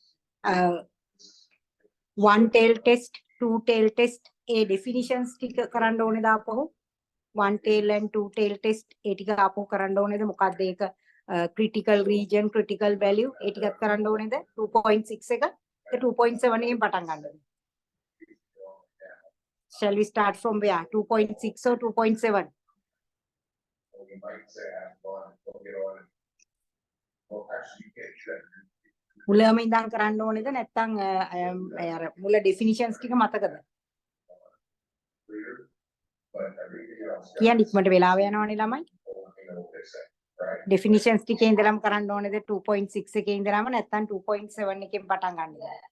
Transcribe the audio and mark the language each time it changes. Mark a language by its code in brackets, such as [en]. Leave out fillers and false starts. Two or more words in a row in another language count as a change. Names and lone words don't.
[en] One tail test, two tail test, a definitions [si] ටික කරන්න ඕනේද ආපහු? [en] One tail and two tail test [si] ඒ ටික ආපහු කරන්න ඕනේද? මොකක්ද ඒක [en] critical region, critical value [si] ඒ ටිකත් කරන්න ඕනේද? 2.6 එක 2.7 එකෙන් පටන් ගන්නද? [en] Shall we start from where? 2.6 or 2.7? You might say, we'll get on it. Well, actually, you can't check. [si] මුලම ඉඳන් කරන්න ඕනේද නැත්නම් අර මුල definitions ටික මතකද? කියන්නේ ඉක්මනට වෙලාව යනවනේ ළමයි. definitions ටිකේ ඉඳලම කරන්න ඕනේද 2.6 එකේ ඉඳලම නැත්නම් 2.7 එකෙන් පටන් ගන්නද?